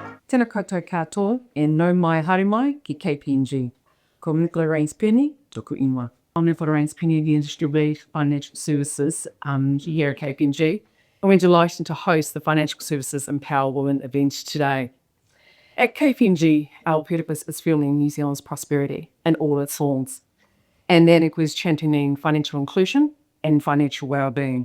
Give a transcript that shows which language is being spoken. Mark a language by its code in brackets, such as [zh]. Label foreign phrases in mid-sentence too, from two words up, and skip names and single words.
[mi] Tēnā koutou katoa e nau mai haere mai ki KPMG. Ko Nicola Grigg, tōku ingoa. [en] I'm Nicola Grigg, the Industry Lead Financial Services here at KPMG. And we're delighted to host the Financial Services Empower Women event today. At KPMG, our purpose is fueling New Zealand's prosperity in all its forms. And that includes championing financial inclusion and financial well-being.